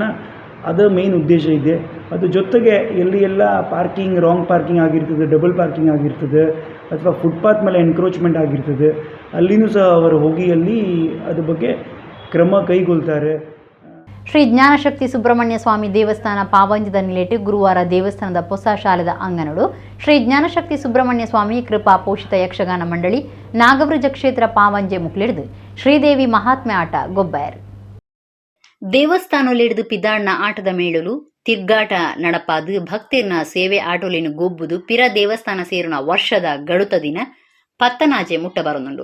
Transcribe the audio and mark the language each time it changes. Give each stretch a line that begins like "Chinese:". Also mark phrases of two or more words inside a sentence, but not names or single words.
Kannada: ಅದು ಮೇನ್ ಉದ್ದೇಶ ಇದೆ. ಅದು ಜೊತೆಗೆ ಎಲ್ಲಿ ಎಲ್ಲ
English: parking wrong parking
Kannada: ಆಗಿರ್ತದೆ,
English: double parking
Kannada: ಆಗಿರ್ತದೆ ಅಥವಾ ಫುಟ್ಪಾತ್ ಮೇಲೆ ಎನ್ಕ್ರೋಚ್ಮೆಂಟ್ ಆಗಿರ್ತದೆ, ಅಲ್ಲಿನೂ ಸಹ ಅವರು ಹೋಗಿ ಅಲ್ಲಿ ಅದ್ರ ಬಗ್ಗೆ ಕ್ರಮ ಕೈಗೊಳ್ತಾರೆ.
Tulu: ಶ್ರೀ ಜ್ಞಾನಶಕ್ತಿ ಸುಬ್ರಹ್ಮಣ್ಯ ಸ್ವಾಮಿ ದೇವಸ್ಥಾನ ಪಾವಂಜದ ನಿಲೇಟು ಗುರುವಾರ ದೇವಸ್ಥಾನದ ಹೊಸ ಶಾಲೆದ ಅಂಗನಡು ಶ್ರೀ ಜ್ಞಾನಶಕ್ತಿ ಸುಬ್ರಹ್ಮಣ್ಯ ಸ್ವಾಮಿ ಕೃಪಾ ಪೋಷಿತ ಯಕ್ಷಗಾನ ಮಂಡಳಿ ನಾಗವೃಜ ಕ್ಷೇತ್ರ ಪಾವಂಜೆ ಮುಕ್ಲಿಡ್ದು ಶ್ರೀದೇವಿ ಮಹಾತ್ಮೆ ಆಟ ಗೊಬ್ಬಾಯರ್ ದೇವಸ್ಥಾನಲಿಡ್ದು ಪಿದಾಣ್ಣ ಆಟದ ಮೇಳಲು ತಿರ್ಗಾಟ ನಡಪಾದು ಭಕ್ತಿರ್ನ ಸೇವೆ ಆಟೋಲಿನ ಗೊಬ್ಬುದು ಪಿರ ದೇವಸ್ಥಾನ ಸೇರಿನ ವರ್ಷದ ಗಡುತ ದಿನ ಪತ್ತನಾಜೆ ಮುಟ್ಟ ಬರುನುಂಡು.